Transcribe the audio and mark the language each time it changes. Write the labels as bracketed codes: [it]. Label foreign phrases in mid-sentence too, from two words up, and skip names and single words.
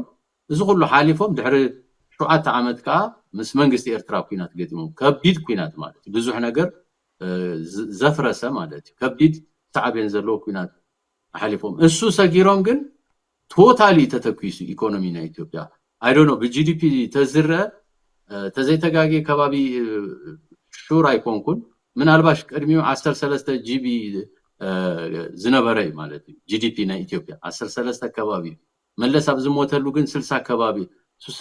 [ti] እዚ ኩሉ ሓሊፎም ድሕሪ 7 ዓመት ከዓ ምስ መንግስቲ ኤርትራ ኩናት ገጢሞም ከቢድ ኩናት ማለት ብዙሕ ነገር ዘፍረሰ ማለት ከቢድ ሳዕቤን ዘሎ ኩናት ሓሊፎም እሱ ሰጊሮም ግን ቶታሊ ተተኩይሱ ኢኮኖሚ ናይ ኢትዮጵያ [en] I don't know [ti] በጂዲፒ ተዝረ ተዘይተጋጊ ከባቢ ሹር አይኮንኩን ምናልባሽ ቀድሚው 13 ጂቢ ዝነበረ ማለት ጂዲፒ ናይ ኢትዮጵያ 13 ከባቢ መለስ ኣብ ዝሞተሉ ግን 60 ከባቢ